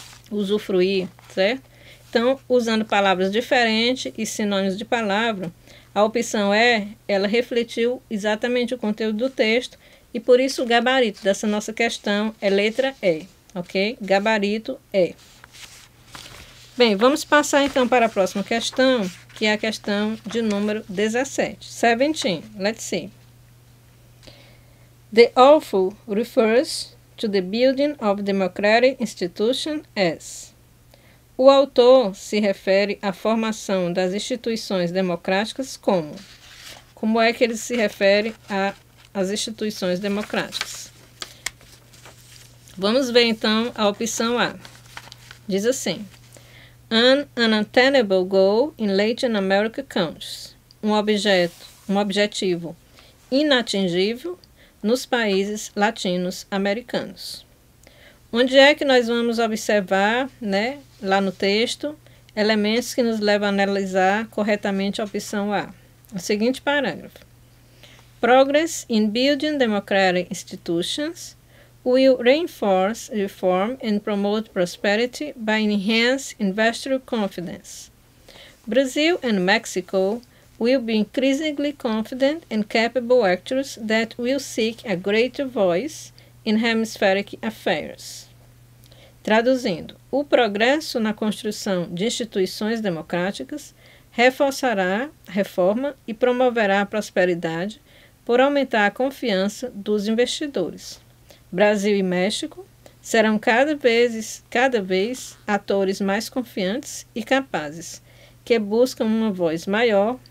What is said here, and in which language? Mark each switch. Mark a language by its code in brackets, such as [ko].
[pt] Usufruir, certo? Então, usando palavras diferentes e sinônimos de palavra, a opção E, ela refletiu exatamente o conteúdo do texto e por isso o gabarito dessa nossa questão é letra E, ok? Gabarito E. Bem, vamos passar então para a próxima questão, que é a questão de número 17. [en] 17, let's see. The author refers to the building of democratic institutions as... [pt] O autor se refere à formação das instituições democráticas como? Como é que ele se refere às instituições democráticas? Vamos ver então a opção A. Diz assim: [en] An unattainable goal in Latin American countries. [pt] Um objetivo inatingível nos países latinos-americanos. Onde é que nós vamos observar, né, lá no texto, elementos que nos levam a analisar corretamente a opção A? O seguinte parágrafo. [en] Progress in building democratic institutions will reinforce reform and promote prosperity by enhancing investor confidence. Brazil and Mexico will be increasingly confident and capable actors that will seek a greater voice in hemispheric affairs. [pt] Traduzindo, o progresso na construção de instituições democráticas reforçará a reforma e promoverá a prosperidade por aumentar a confiança dos investidores. Brasil e México serão cada vez atores mais confiantes e capazes, que buscam uma voz maior